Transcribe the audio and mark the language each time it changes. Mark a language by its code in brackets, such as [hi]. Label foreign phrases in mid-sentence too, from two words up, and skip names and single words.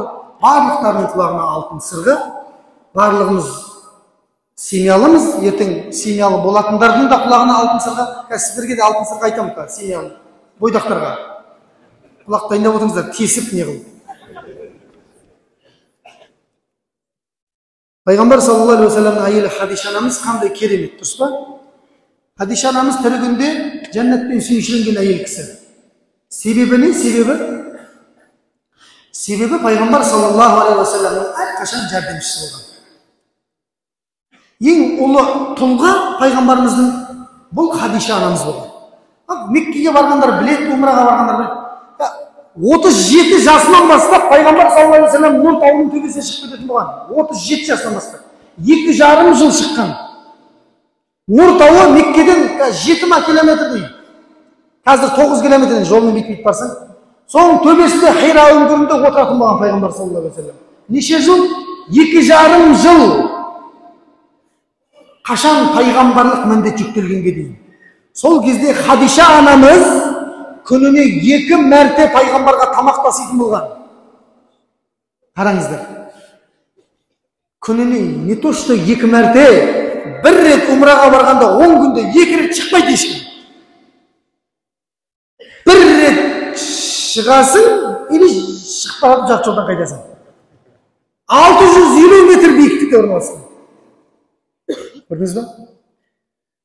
[kk] Барлықтарының құлағына алтын сырғы. Барлығымыз семьялымыз, ертең семьялы болатындардың да құлағына алтын сырға. Сіздерге де алтын сырға айтамын да, семьялы бойдақтарға. Құлақ дайындап отырыңыздар, тесіп не қылып. Пайғамбар [ar] صلى الله عليه وسلم [kk] әйелі Хадиша анамыз қандай керемет, дұрыс па? Хадиша анамыз тірі күнде жәннатпен сүйіншіленген әйел кісі. Себебі не? Себебі пайғамбар [ar] صلى الله عليه وسلم [kk] әрқашан жәрдемшісі болған. Ең ұлы тұлға пайғамбарымыздың бұл Хадиша анамыз болған. Меккеге барғандар білет, умраға барғандар білет. 37 жасынан бастап пайғамбар [ar] صلى الله عليه وسلم [kk] Нұр тауының төбесіне шығып кететін болған. 37 жасынан бастап. 2,5 жыл шыққан. Нұр тауы Меккеден 7 километр дейді. Қазір 9 километрден жолмен бетпейіп барсаң. Соның төбесінде Хира үңгірінде отыратын болған пайғамбар [ar] صلى الله عليه وسلم. [kk] Неше жыл? 2,5 жыл. Қашан пайғамбарлық міндет жүктелгенге дейін. Сол кезде Хадиша анамыз күніне 2 мәрте пайғамбарға тамақ таситын болған. Қараңыздар. Күніне [ru] не то что [kk] 2 мәрте, бір рет умраға барғанда 10 күнде 2 рет шықпайды ешкім. Бір рет шығасың, или шықпағып жақ жолдан қайтасың. 650 метр биіктікте орналасқан. Көрдіңіз ба?